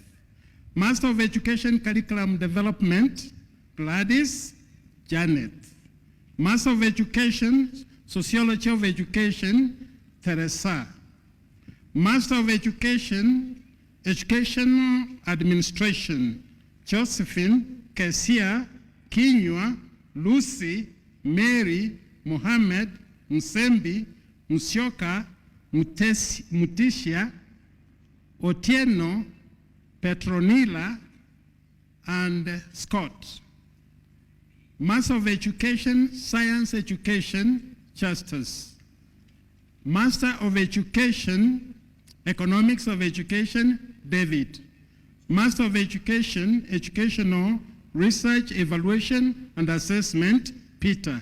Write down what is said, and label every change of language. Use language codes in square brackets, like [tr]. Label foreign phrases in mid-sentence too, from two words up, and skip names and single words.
[en] Master of Education, Curriculum Development, Gladys, Janet. Master of Education, Sociology of Education, Teresa. Master of Education, Educational Administration, Josephine, Kesia, Kinywa, Lucy, Mary, Mohammed, Nsembi, Musyoka, Mutisha, Otieno, Petronila, and Scott. Master of Education, Science Education, Justus. Master of Education, Economics of Education, David. Master of Education, Educational Research, Evaluation, and Assessment, Peter.